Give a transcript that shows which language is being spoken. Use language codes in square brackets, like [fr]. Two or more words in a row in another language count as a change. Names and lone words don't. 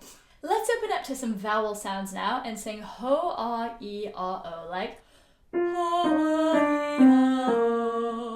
[en] Let's open up to some vowel sounds now and sing ho, ah, e, ah, o, like ho, ah, e, ah, o,